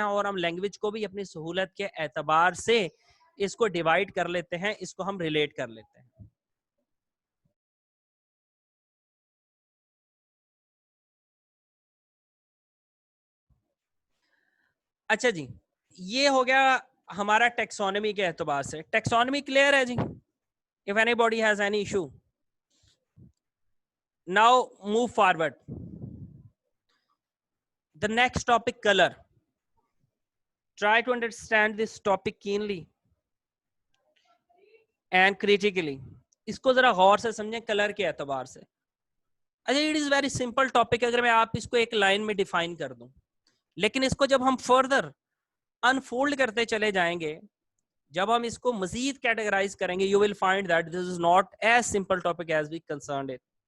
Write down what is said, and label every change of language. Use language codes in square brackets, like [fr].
[ur] اور ہم لینگویج کو بھی اپنی سہولت کے اعتبار سے اس کو ڈیوائڈ کر لیتے ہیں، اس کو ہم ریلیٹ کر لیتے ہیں. اچھا جی، یہ ہو گیا ہمارا ٹیکسونمی کے اعتبار سے. ٹیکسونمی کلیئر ہے جی؟ [en] if anybody has any issue, now move forward. The next topic, color. Try to understand this topic keenly and critically. [ur] اس کو ذرا غور سے سمجھیں کلر کے اعتبار سے. اچھا [en] it is very simple topic [ur] اگر میں آپ اس کو ایک لائن میں ڈیفائن کر دوں, لیکن اس کو جب ہم فردر انفولڈ کرتے چلے جائیں گے, جب ہم اس کو مزید کیٹیگرائز کریں گے, [en] You will find that this is not as simple topic as we concerned it.